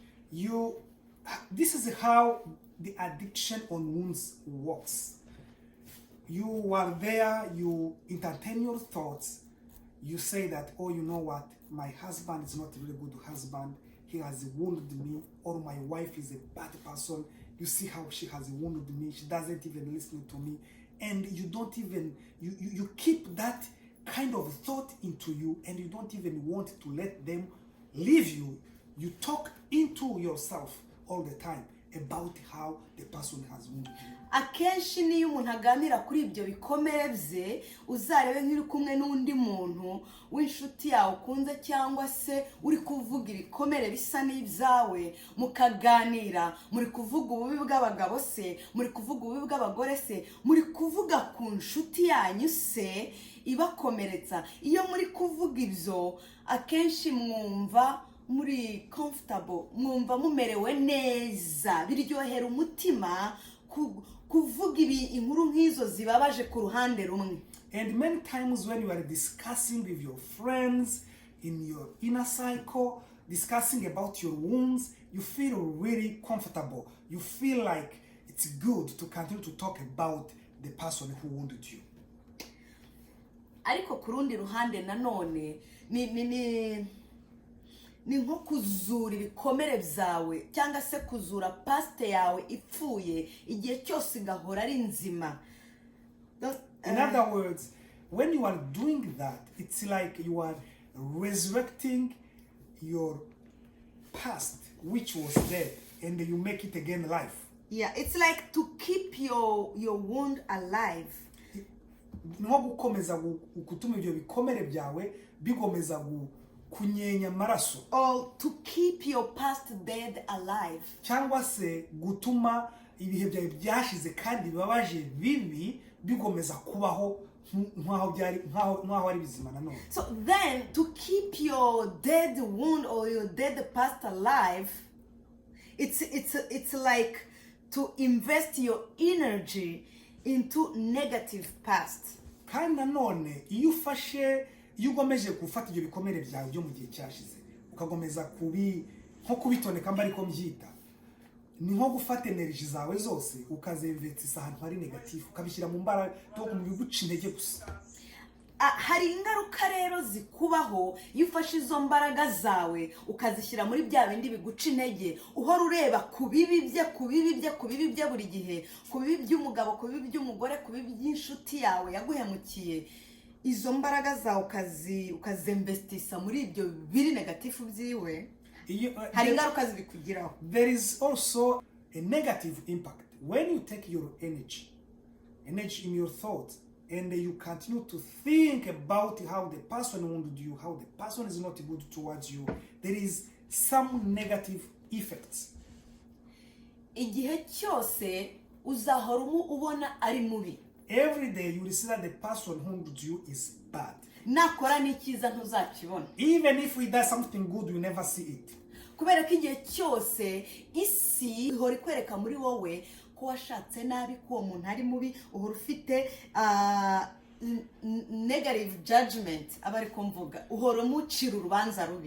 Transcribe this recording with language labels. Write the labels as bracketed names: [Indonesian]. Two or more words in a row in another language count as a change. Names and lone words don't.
[English] This is how the addiction on wounds works. You are there, you entertain your thoughts, you say that, oh, you know what, my husband is not a really good husband, he has wounded me, or my wife is a bad person, you see how she has wounded me, she doesn't even listen to me, and you don't even, you keep that kind of thought into you, and you don't even want to let them leave you. You talk into yourself all the time about how the person has wounded you. [Kinyarwanda] Akenshi niyo umuntu aganira kuri ibyo bikomere bye uzarebe nk'iri kumwe n'undi muntu w'inshuti yawe ukunze cyangwa se uri kuvuga ibikomere bisa n'ibyawe mukaganira, muri kuvuga ububi bw'abagabo se, muri kuvuga ububi bw'abagore se, muri kuvuga ku nshuti yanyu se ibakomeretsa. Iyo muri kuvuga ibyo akenshi mwumva muri comfortable, mwumva mumerewe neza, biryohera umutima kuvuga inkuru nk'izo zibabaje ku ruhande rumwe. [English] And many times when you are discussing with your friends in your inner cycle, discussing about your wounds, you feel really comfortable. You feel like it's good to continue to talk about the person who wounded you. [Kinyarwanda] Ariko ku rundi ruhande nanone ni nko kuzura ibikomere byawe cyangwa se kuzura past yawe ipfuye igihe cyose igahora ari nzima. [English] In other words, when you are doing that, it's like you are resurrecting your past which was dead and you make it again alive. Yeah, it's like to keep your wound alive. [Kinyarwanda] Nko gukomeza gutuma ibyo bikomere byawe bigomeza kunyenya amaraso, [English] or to keep your past dead alive, [Kinyarwanda] cyangwa se gutuma ibihe byawe byashize kandi bibabaje bibi bigomeza kubaho nk'aho ari bizima nanone. [English] So then to keep your dead wound or your dead past alive, it's like to invest your energy into negative past. [Kinyarwanda] Kandi nanone iyo ugomeje gufata ibyo bikomere byawe byo mu gihe cyashize ukagomeza nko kubitondeka mba ariko mbyita, ni nko gufata energy zawe zose ukazemvetsa ahantu hari negative ukabishyira mu mbaraga to mu biguca intege gusa. hari ingaruka rero zikubaho iyo ufashe izo mbaraga zawe ukazishyira muri bya bindi biguca intege, uhora ureba ku bibi bye buri gihe, ku bibi by'umugabo, ku bibi by'umugore, ku bibi by'inshuti yawe yaguhemukiye. Izo mbaraga zawe ukazemvestisa muri ibyo biri negatifu byiwe, hari ingaruka zibikugiraho. [English] There is also a negative impact when you take your energy in your thoughts, and you continue to think about how the person wounded you, how the person is not good towards you. There is some negative effects. [Kinyarwanda] Igihe cyose uzahora ubona ari mubi. [English] Every day you will see that the person who wounded you is bad. [Kinyarwanda] Nakora n'ikiza ntuzakibona. [English] Even if he does something good, you never see it. [Kinyarwanda] Kubera ko igihe cyose isi ihora ikwereka muri wowe ko washatse nabi, ko uwo muntu ari mubi, uhora ufite [English] negative judgment, [Kinyarwanda] abari kumvuga, uhora umucira urubanza rubi.